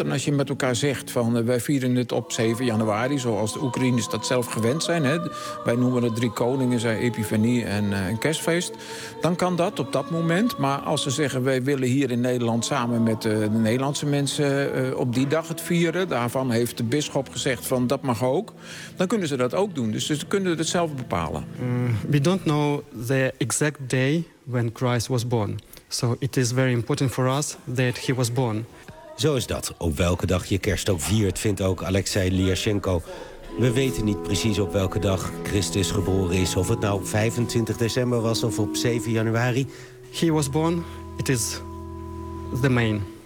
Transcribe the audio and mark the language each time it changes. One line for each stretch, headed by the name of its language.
Dutch: En als je met elkaar zegt van wij vieren het op 7 januari, zoals de Oekraïners dat zelf gewend zijn. Hè, wij noemen het drie koningen, zijn Epifanie en een kerstfeest. Dan kan dat op dat moment. Maar als ze zeggen wij willen hier in Nederland samen met de Nederlandse mensen op die dag het vieren. Daarvan heeft de bisschop gezegd van dat mag ook. Dan kunnen ze dat ook doen. Dus ze kunnen het zelf bepalen.
English: We don't know the exact day when Christ was born. So it is very important for us that he was born.
Dutch: Zo is dat. Op welke dag je kerst ook viert, vindt ook Alexei Lukashenko. We weten niet precies op welke dag Christus geboren is. Of het nou op 25 december was of op 7 januari.
English: He was born. It is the main.